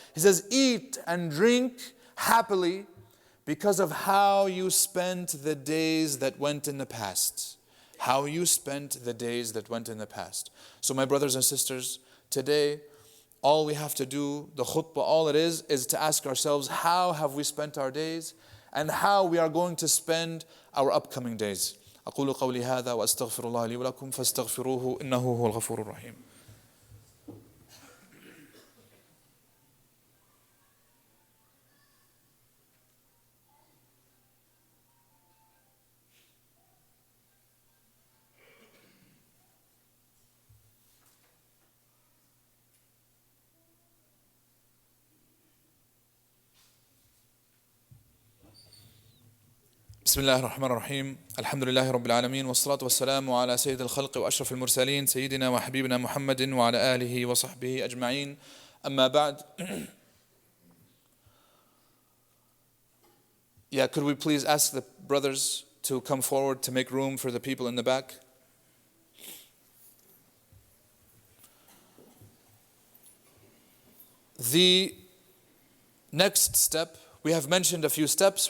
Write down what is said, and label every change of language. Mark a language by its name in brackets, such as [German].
[English] He says, eat and drink happily because of how you spent the days that went in the past. How you spent the days that went in the past. So my brothers and sisters, today, all we have to do, the khutbah, all it is to ask ourselves, how have we spent our days? And how we are going to spend our upcoming days. [Arabic] أقول قولي هذا وأستغفر الله لي ولكم فاستغفروه إنه هو الغفور الرحيم. بسم الله الرحمن الرحيم الحمد لله رب العالمين والصلاة والسلام على سيد الخلق وأشرف المرسلين سيدنا وحبيبنا محمد وعلى آله وصحبه أجمعين أما بعد. [English] Could we please ask the brothers to come forward to make room for the people in the back? The next step, we have mentioned a few steps.